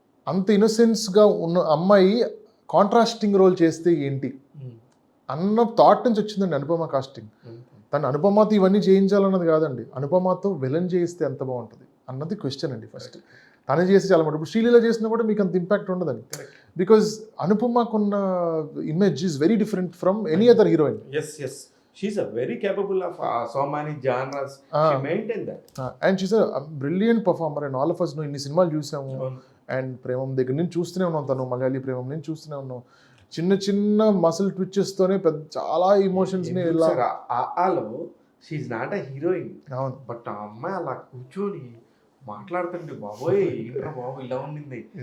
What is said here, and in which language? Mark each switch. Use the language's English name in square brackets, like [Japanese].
[Telugu] అంత ఇన్నోసెన్స్గా ఉన్న అమ్మాయి కాంట్రాస్టింగ్ రోల్ చేస్తే ఏంటి అన్న థాట్ నుంచి వచ్చిందండి అనుపమ కాస్టింగ్. తను అనుపమతో ఇవన్నీ చేయించాలన్నది కాదండి, అనుపమతో విలన్ చేయిస్తే ఎంత బాగుంటుంది అన్నది క్వశ్చన్ అండి ఫస్ట్. తను చేసి చాలా ఇప్పుడు శ్రీలీల చేసినా కూడా మీకు అంత ఇంపాక్ట్ ఉండదండి. Because అనుపమకున్న image [English] Is very different from any other heroine. She's a very capable of so many genres. She maintained that. And she's a brilliant performer and all of us know. [Telugu] ఇన్ని సినిమాలు చూసాము. And Premam దగ్గర నుంచి చూస్తూనే ఉన్నాం, తను మలయాళీ ప్రేమం నుంచి చూస్తూనే ఉన్నాం. చిన్న మసిల్ ట్విచెస్తోనే పెద్ద చాలా ఎమోషన్స్ని ఇలా. [English] ఆలో she's not a heroine. [Telugu] అవును, బట్ ఆ అమ్మాయి అలా కూర్చొని మాట్లాడుతుంటే బాబోయ్ ఏంట్రా బాబు ఇలా ఉండింది,